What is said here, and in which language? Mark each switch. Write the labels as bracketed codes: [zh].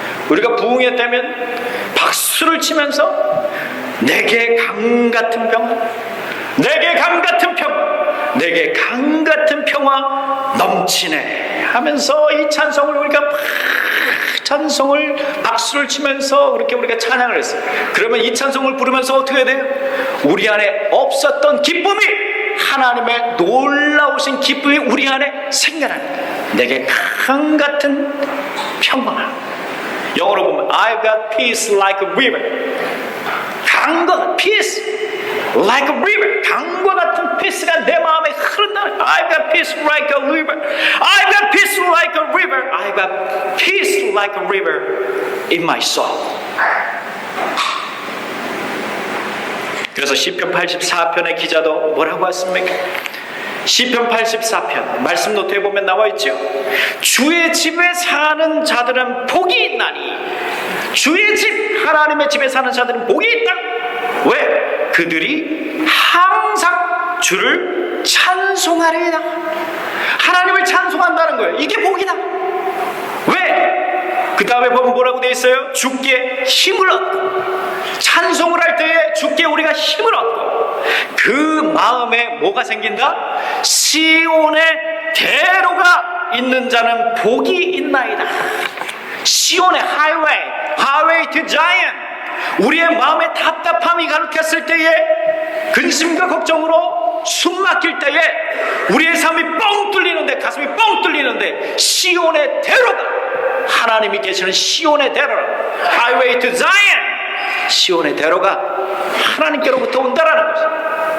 [ko] 우리가 부흥회 때면 박수를 치면서 내게 강 같은 평화, 내게 강 같은 평화, 내게 강 같은 평화 넘치네 하면서 이 찬송을 우리가 찬송을 박수를 치면서 그렇게 우리가 찬양을 했어요. 그러면 이 찬송을 부르면서 어떻게 해야 돼요? 우리 안에 없었던 기쁨이, 하나님의 놀라우신 기쁨이 우리 안에 생겨나는 거예요. 내게 강 같은 평화. 영어로 보면 [en] I've got peace like a river. 강과 peace like a river. [ko] 강과 같은 peace가 내 마음에 흐른다. [en] I've got peace like a river. I've got peace like a river. I've got peace like a river in my soul. [ko] 그래서 시편 84편의 기자도 뭐라고 했습니까? 시편 84편 말씀 노트에 보면 나와 있죠. 주의 집에 사는 자들은 복이 있나니, 주의 집, 하나님의 집에 사는 자들은 복이 있다. 왜? 그들이 항상 주를 찬송하리이다. 하나님을 찬송한다는 거예요. 이게 복이다. 왜? 그 다음에 보면 뭐라고 되어 있어요? 주께 힘을 얻고, 찬송을 할 때에 주께 우리가 힘을 얻고, 그 마음에 뭐가 생긴다? 시온의 대로가 있는 자는 복이 있나이다. [en] 시온의 highway to Zion. [ko] 우리의 마음의 답답함이 가득했을 때에, 근심과 걱정으로 숨 막힐 때에, 우리의 삶이 뻥 뚫리는데, 가슴이 뻥 뚫리는데, 시온의 대로가, 하나님이 계시는 시온의 대로, [en] highway to Zion, [ko] 시온의 대로가 하나님께로부터 온다라는 것입니다.